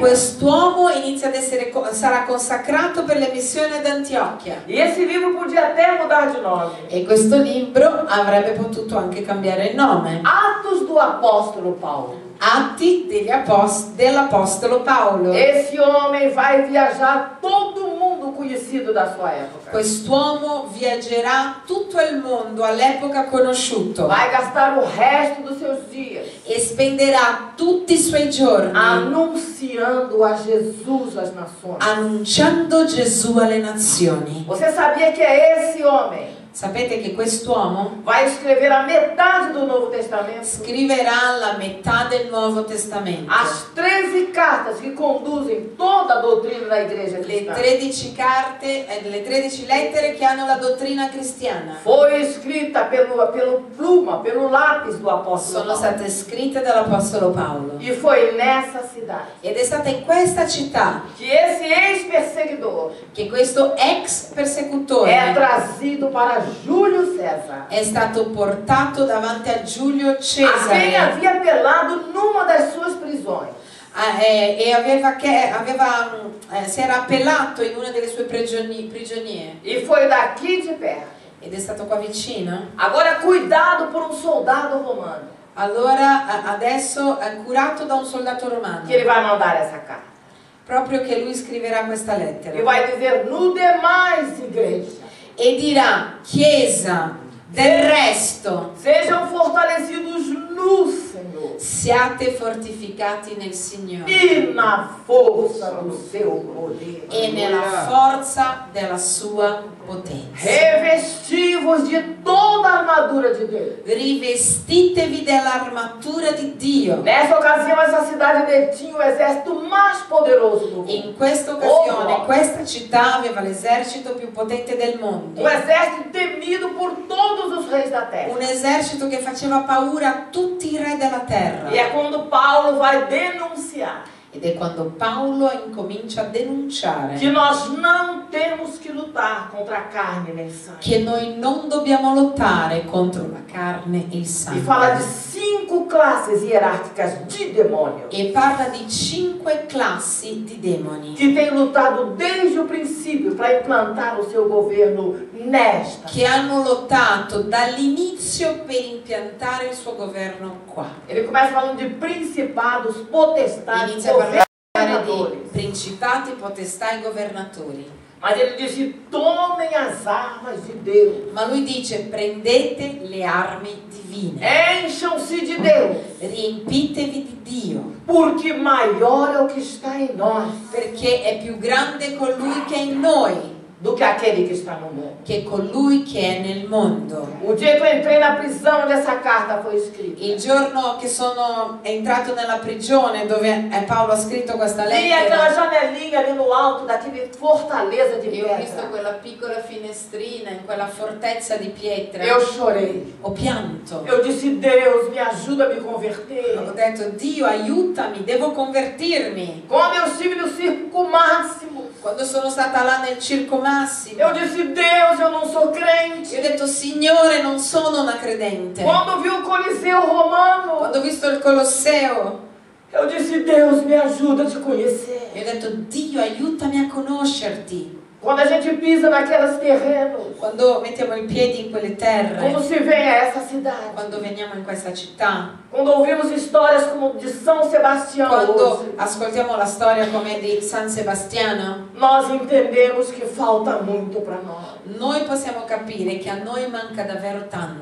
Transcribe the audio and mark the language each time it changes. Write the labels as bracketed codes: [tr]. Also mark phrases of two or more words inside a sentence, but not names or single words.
[it] quest'uomo inizia ad essere, sarà consacrato per le missioni ad Antiochia. [pt] E esse livro podia até mudar de nome. [it] E questo libro avrebbe potuto anche cambiare il nome. [pt] Atos do Apóstolo Paulo. [it] Atti dell'Apostolo Paolo. [pt] Esse homem vai viajar todo mundo conhecido da sua época. [it] Quest'uomo viaggerà tutto il mondo all'epoca conosciuto [pt] Vai gastar o resto dos seus dias [it] e spenderà tutti i suoi giorni [pt] anunciando a Jesus às nações. [it] annunciando Gesù alle nazioni. [pt] Você sabia que é esse homem [it] Sapete che quest'uomo [pt] vai escrever a metade do Novo Testamento? [it] scriverà la metà del Nuovo Testamento. [pt] As 13 cartas que conduzem toda a doutrina da igreja [it] Le [pt] cristã. [it] 13 carte, le 13 lettere che hanno la dottrina cristiana [pt] Foi escrita pelo pluma, pelo lápis do apóstolo [it] sono [pt] Paulo. [it] state scritte dall'Apostolo Paolo. [pt] E foi nessa cidade [it] Ed è stata in questa città [pt] que esse ex-perseguidor [it] che questo ex persecutore [pt] é trazido para Júlio César, [it] è stato portato davanti a Giulio [pt] a quem [it] Cesare [pt] havia apelado numa das suas prisões. [it] Si era appellato in una delle sue prigionie [pt] E foi daqui de perto. [it] ed è stato qua vicino. [pt] Agora cuidado por um soldado romano, [it] Allora adesso è curato da un soldato romano, [pt] que ele vai mandar essa carta. [it] proprio che lui scriverà questa [pt] E [it] lettera [pt] vai dizer, no demais, igreja, [it] e dirà: Chiesa del resto, [pt] sejam fortalecidos no Senhor [it] siate fortificati nel Signore [pt] e na força do seu poder. [it] e nella forza della sua potenza. [pt] Revestivos de toda a armadura de Deus. [it] Rivestitevi dell'armatura di Dio. [pt] Nessa ocasião, essa cidade detinha o exército mais poderoso do mundo. [it] In questa occasione questa città aveva l'esercito più potente del mondo, [pt] Um exército temido por todos os reis da terra. [it] un esercito che faceva paura a tutti i re della terra. [pt] E é quando Paulo vai denunciar [it] Ed è quando Paolo incomincia a denunciare [pt] que nós não temos que lutar contra a carne nem sangue. [it] che noi non dobbiamo lottare contro la carne e il [pt] E [it] sangue. [pt] fala de 5 classes hierárquicas de demônio [it] E parla di 5 classi di demoni [pt] que têm lutado desde o princípio para implantar o seu governo nesta. [it] che hanno lottato dall'inizio per impiantare il suo governo qua. [pt] Ele começa falando de principados, potestades, [it] Inizia a parlare [pt] governadores. [it] di principati, potestà e governatori. [pt] Mas ele disse, tomem as armas de Deus. [it] Ma lui dice: prendete le armi di divine. [pt] Encham-se de Deus, [it] Riempitevi di Dio, [pt] porque maior é o que está em nós [it] perché è più grande colui che è in noi [pt] do que aquele que está no mundo. [it] che colui che è nel mondo. [pt] O dia que eu entrei na prisão onde essa carta foi escrita, [it] Il giorno che sono entrato nella prigione dove Paolo ha scritto questa [pt] vi aquela [it] lettera, [pt] janelinha ali no alto daquele fortaleza de [it] e ho visto [pt] pedra. [it] quella piccola finestrina in quella fortezza di pietra. [pt] Eu chorei. [it] Ho pianto. [pt] Eu disse, Deus, me ajuda a me [it] Ho [pt] converter. [it] detto, Dio, aiutami, devo convertirmi. [pt] Quando eu estive no circo máximo, [it] Quando sono stata là nel circo massimo, [pt] eu disse, Deus, eu não sou crente. [it] io ho detto, Signore, non sono una credente. [pt] Quando vi o Coliseu Romano, [it] Quando ho visto il Colosseo, [pt] eu disse, Deus, me ajuda a te conhecer. [it] io ho detto, Dio, aiutami a conoscerti. [pt] Quando a gente pisa naqueles terrenos, [it] Quando mettiamo i piedi in quelle terre, [pt] quando se vem a essa cidade, [it] quando veniamo in questa città, [pt] quando ouvimos histórias como de São Sebastião [it] quando [pt] hoje, [it] ascoltiamo la storia come di San Sebastiano, [pt] nós entendemos que falta muito para nós. [it] noi possiamo capire che a noi manca davvero tanto.